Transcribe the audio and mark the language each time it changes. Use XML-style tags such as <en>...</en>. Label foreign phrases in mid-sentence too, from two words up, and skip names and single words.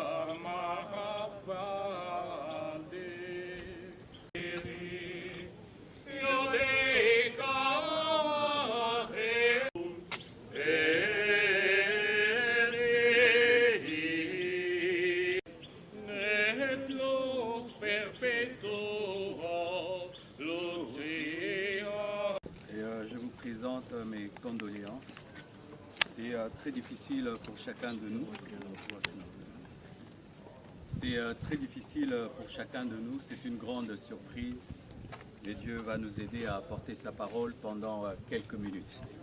<fr>mahabade io decare net los perpetua logia. Et je vous présente mes condoléances. C'est très difficile pour chacun de nous. C'est très difficile pour chacun de nous. C'est une grande surprise. Mais Dieu va nous aider à apporter sa parole pendant quelques minutes.</fr>